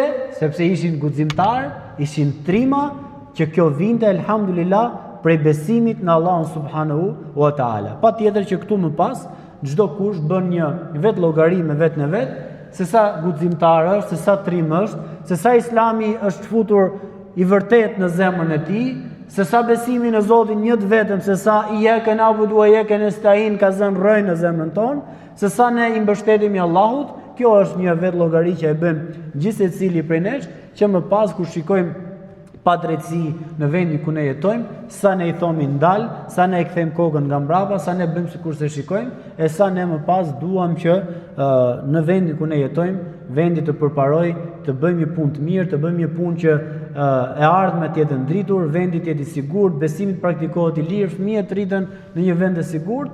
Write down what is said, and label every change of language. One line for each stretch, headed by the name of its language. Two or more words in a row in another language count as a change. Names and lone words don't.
Albanian: Sepse ishin guximtar, ishin trima që kjo vinte elhamdulillah prej besimit në Allahun
Arabic: سبحانه وتعالى.
Albanian: Patjetër që këtu më pas çdo kush bën një vet llogari me vetën e vet, se sa guximtar është, se sa trim është, se sa Islami është futur i vërtet në zemrën e tij, se sa besimi në Zotin një të vetëm, se sa
Arabic: إياك نعبد وإياك نستعين
Albanian: ka zënë rrëj në zemrën tonë, se sa ne i mbështetemi Allahut, kjo është një vet llogari që e bën gjithë secili prej nesh, që më pas kur shikojmë padrejtësi në vendin ku ne jetojmë, sa ne i thomi ndal, sa ne i kthejmë kokën nga mbrapa, sa ne bëjmë sikur se shikojmë, e sa ne më pas duam që në vendin ku ne jetojmë, vendi të përparoj të bëjmë një punë të mirë, të bëjmë një punë që e ardhmet të jetë ndritur, vendi të jetë i sigurt, besimi të praktikohet i lirë, fëmijët rriten në një vend të sigurt.